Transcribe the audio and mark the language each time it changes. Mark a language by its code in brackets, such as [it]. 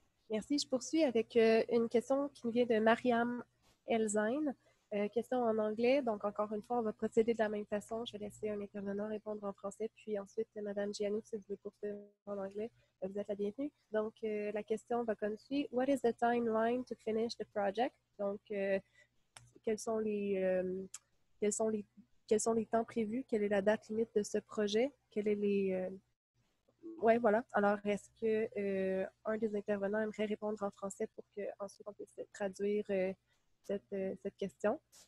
[fr] Merci. Je poursuis avec une question qui nous vient de Mariam Elzain. Question en anglais. Donc, encore une fois, on va procéder de la même façon. Je vais laisser un intervenant répondre en français, puis ensuite, Mme Gianou, si vous voulez poursuivre en anglais, vous êtes la bienvenue. Donc, la question va comme suit. [en] What is the timeline to finish the project? [fr] Donc, quels sont les temps prévus? Quelle est la date limite de ce projet? Quels est les... Oui, voilà. Alors, est-ce que un des intervenants aimerait répondre en français pour qu'ensuite on puisse traduire cette question?